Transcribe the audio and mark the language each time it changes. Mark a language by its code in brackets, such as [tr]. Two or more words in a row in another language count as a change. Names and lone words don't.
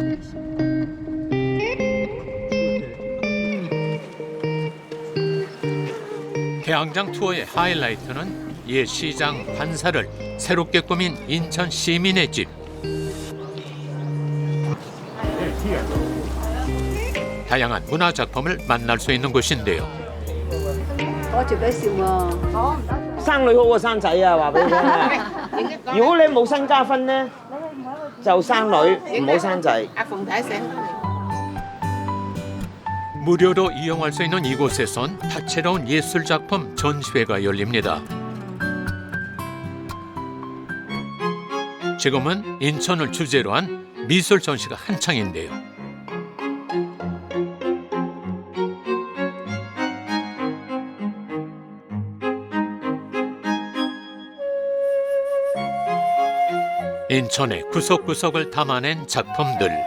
[ko] 개항장 투어의 하이라이트는 옛 시장 반사를 새롭게 꾸민 인천 시민의 집. 다양한 문화 작품을 만날 수 있는 곳인데요. [yue] 生女好過生仔啊，話俾你聽啊！如果你冇身家分呢，就生女，唔好生仔。 [ko] 무료로 이용할 수 있는 이곳에선 다채로운 예술작품 전시회가 열립니다. 지금은 인천을 주제로 한 미술 전시가 한창인데요. 인천의 구석구석을 담아낸 작품들.